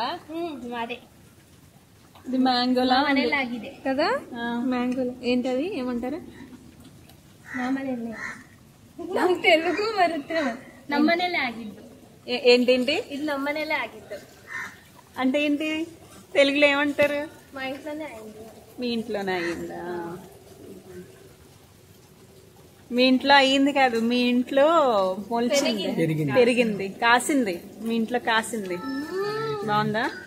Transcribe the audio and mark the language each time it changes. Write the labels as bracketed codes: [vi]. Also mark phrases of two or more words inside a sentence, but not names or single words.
[te] మాదే. ఇది మ్యాంగోలా [kn] ಮನೆಯಲ್ಲಾಗಿದೆ [te] కదా? మ్యాంగోలా ఏంటది, ఏమంటారు? [kn] ನಮ್ಮನೆಯಲ್ಲೇ. ನಂಗೆ ತೆಲುಗು ಬರುತ್ತೆ. ನಮ್ಮನೆಯಲ್ಲೇ ಆಗಿದ್ದು. [te] ఏంటేంటి? [kn] ಇದು ನಮ್ಮನೆಯಲ್ಲೇ ಆಗಿದ್ದು. [te] అంటే ఏంటి తెలుగులో ఏమంటారు? మా ఇంట్లోనే అయింది. మీ ఇంట్లోనే అయిందా? మీ ఇంట్లో అయ్యింది కాదు, మీ ఇంట్లో మొలిచింది, పెరిగింది, కాసింది. మీ ఇంట్లో కాసింది. బాగుందా?